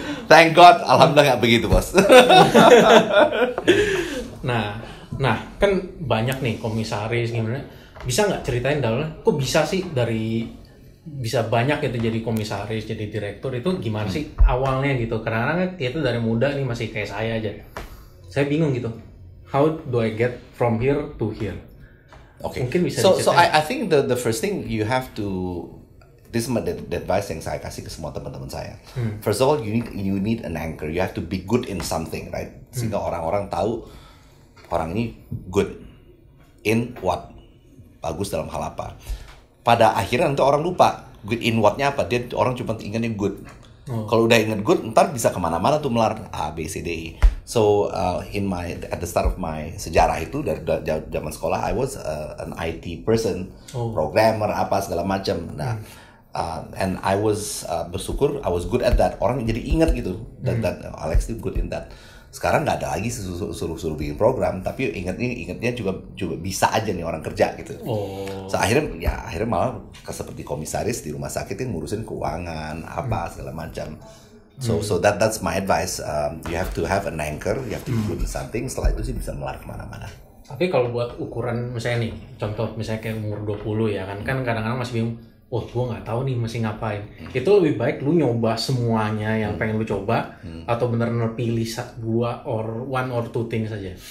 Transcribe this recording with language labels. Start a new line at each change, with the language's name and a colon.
English: Thank God,
Indonesian: alhamdulillah nggak begitu, bos. Nah, kan banyak nih komisaris gimana? Bisa nggak ceritain Dalnya? Kok bisa sih bisa banyak gitu jadi komisaris, jadi direktur itu gimana sih awalnya gitu? Karena kan itu dari muda nih masih kayak saya aja. Saya bingung gitu.
English: How do I get from here to here? Okay.
Indonesian: Mungkin bisa
English: So I think the first thing you have to, this is the advice
Indonesian: yang saya kasih ke semua teman-teman saya.
English: First of all, you need an anchor. You have to be good in something, right?
Indonesian: Sehingga orang-orang tahu orang ini
English: good in what,
Indonesian: bagus dalam hal apa. Pada akhirnya nanti orang lupa
English: good in what-
Indonesian: nya apa. Orang cuma ingatnya good. Kalau udah ingat good, ntar bisa kemana-mana tuh melar A, B, C, D, E.
English: So at the start of my
Indonesian: sejarah itu dari zaman sekolah,
English: I was an IT person, programmer
Indonesian: apa segala macam.
English: Nah, and I was
Indonesian: bersyukur
English: I was good at that.
Indonesian: Orang jadi ingat gitu that Alex itu
English: good in that.
Indonesian: Sekarang nggak ada lagi suruh bikin program, tapi ingatnya juga bisa aja nih orang kerja gitu. So akhirnya malah seperti komisaris di rumah sakit yang ngurusin keuangan apa segala macam.
English: So that's my advice. You have to have an anchor, you have to be good in something.
Indonesian: Setelah itu sih bisa melar kemana-mana. Tapi kalau buat ukuran misalnya nih, contoh misalnya kayak umur 20 ya kan kadang-kadang masih bingung. Gue nggak tahu nih mesti ngapain. Itu lebih baik lu nyoba semuanya yang pengen lu coba atau benar-benar pilih
English: one or two things
Indonesian: saja.